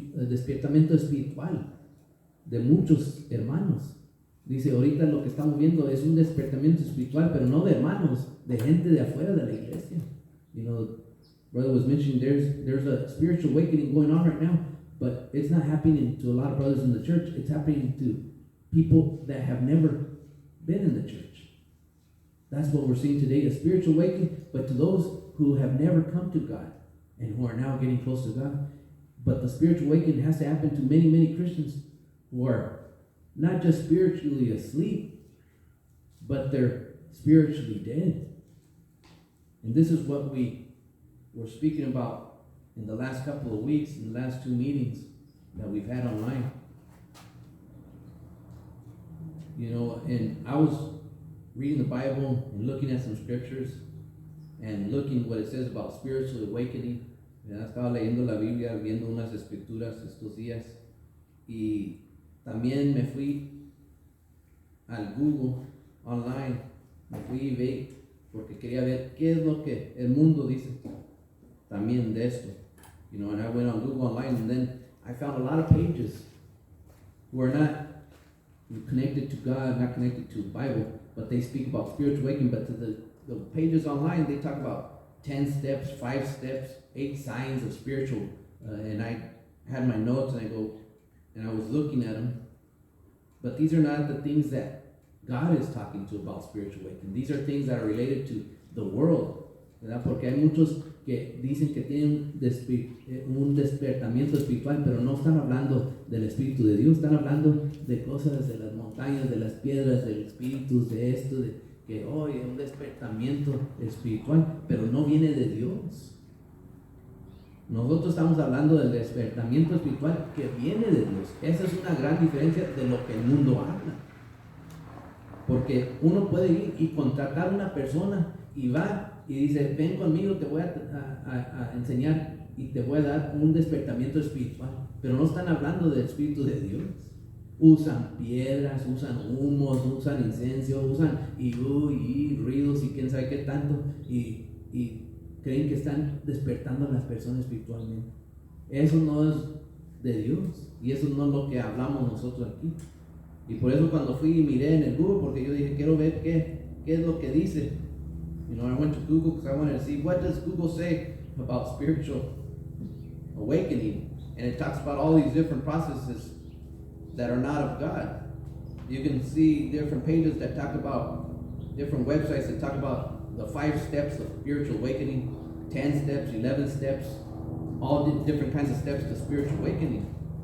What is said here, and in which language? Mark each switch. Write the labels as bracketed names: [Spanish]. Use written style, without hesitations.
[Spanish] despertamiento espiritual de muchos hermanos. Dice, ahorita lo que estamos viendo es un despertamiento espiritual, pero no de hermanos, de gente de afuera de la iglesia. [English] You know, brother was mentioning there's a spiritual awakening going on right now, but it's not happening to a lot of brothers in the church. It's happening to people that have never been in the church. That's what we're seeing today, a spiritual awakening, but to those who have never come to God and who are now getting close to God. But the spiritual awakening has to happen to many, many Christians who are not just spiritually asleep, but they're spiritually dead. And this is what we were speaking about in the last couple of weeks, in the last 2 meetings that we've had online. You know, and I was reading the Bible and looking at some scriptures and looking what it says about spiritual awakening. [Spanish] Estaba leyendo la Biblia, viendo unas escrituras estos días, y también me fui al Google online, me fui y vi, porque quería ver qué es lo que el mundo dice también de esto. [English] You know, and I went on Google online, and then I found a lot of pages who are not connected to God, not connected to the Bible, but they speak about spiritual awakening. But to the pages online, they talk about 10 steps, 5 steps, 8 signs of spiritual. And I had my notes, and I was looking at them. But these are not the things that God is talking to about spiritual awakening. These are things that are related to the world, ¿verdad? [Spanish] Porque hay muchos que dicen que tienen un despertamiento espiritual, pero no están hablando del Espíritu de Dios, están hablando de cosas de las montañas, de las piedras, del Espíritu, de esto, de que hoy es un despertamiento espiritual, pero no viene de Dios. Nosotros estamos hablando del despertamiento espiritual que viene de Dios. Esa es una gran diferencia de lo que el mundo habla. Porque uno puede ir y contratar a una persona y va y dice, ven conmigo, te voy a enseñar y te voy a dar un despertamiento espiritual. Pero no están hablando del Espíritu de Dios. Usan piedras, usan humos, usan incienso, usan y ruidos y quién sabe qué tanto. Y creen que están despertando a las personas espiritualmente. Eso no es de Dios. Y eso no es lo que hablamos nosotros aquí. Y por eso cuando fui y miré en el Google, porque yo dije, quiero ver qué es lo que dice. [English] You know, I went to Google because I wanted to see what does Google say about spiritual awakening. And it talks about all these different processes that are not of God. You can see different pages that talk about different websites that talk about the 5 steps of spiritual awakening, 10 steps, 11 steps, all different kinds of steps to spiritual awakening.